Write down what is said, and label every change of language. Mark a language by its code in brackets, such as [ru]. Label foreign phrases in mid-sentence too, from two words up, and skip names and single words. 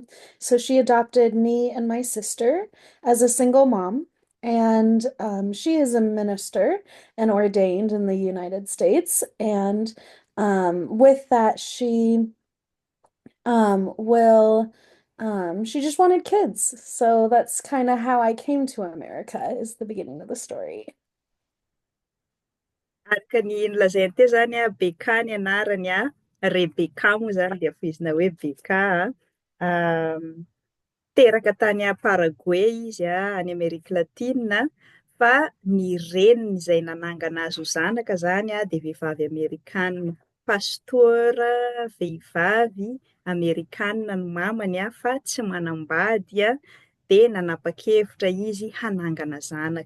[en] So she adopted me and my sister as a single mom, and she is a minister and ordained in the United States. And with that, she just wanted kids. So that's kind of how I came to America, is the beginning of the story. [mg] Araka ny nolazainy teo zany Rebekah ny anarany Rebekah moa zany dia foizina hoe Rebekah teraka tany Paraguay izy any Amerika Latina, fa ny reniny izay nanangana azy ho zanaka zany dia vehivavy Amerikanina, Pasteur vehivavy Amerikanina ny mamany fa tsy manambady dia nanapa-kevitra izy hanangana zanaka.